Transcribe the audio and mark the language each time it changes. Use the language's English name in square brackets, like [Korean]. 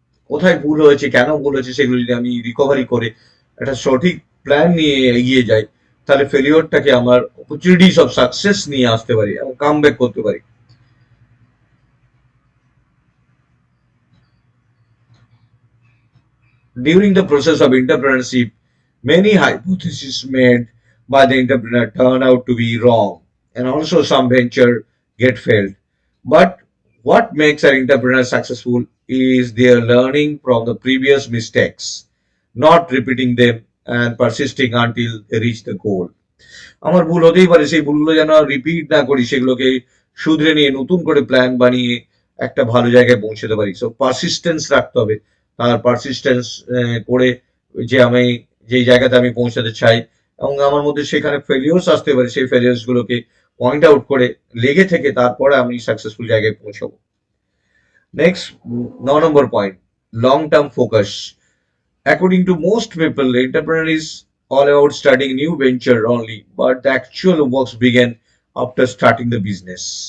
[Bangla] কোথায় ভুল হয়েছে, কেন ভুল হয়েছে, সেগুলো যদি আমি রিকভারি করে একটা সঠিক প্ল্যান নিয়ে এগিয়ে যাই, তাহলে ফেলিওরটাকে আমার অপরচুনিটিস অফ সাকসেস নিয়ে আসতে পারি এবং কামব্যাক করতে পারি। [English] During the process of entrepreneurship, many hypotheses made by the entrepreneur turn out to be wrong, and also some venture get failed. But what makes an entrepreneur successful is their learning from the previous mistakes, not repeating them and persisting until they reach the goal. [Bangla] আমার ভুল হতেই পারে, সেই ভুলগুলো যেন repeat না করি, সেগুলোকে শুধরে নিয়ে নতুন করে প্ল্যান বানিয়ে একটা ভালো জায়গায় পৌঁছতে পারি। সো পারসিস্টেন্স রাখতে হবে, আর পারসিস্টেন্স করে যে আমি যেই জায়গাতে আমি পৌঁছাতে চাই এবং আমার মধ্যে সেখানে ফেলিওর্স আসতে পারে, সেই ফেলিওর্স গুলোকে পয়েন্ট আউট করে লেগে থেকে তারপরে আমি সাকসেসফুল জায়গায় পৌঁছাবো। Next 9 number point, long term focus. [English] According to most people, entrepreneur is all about starting new venture only, but the actual works begin after starting the business.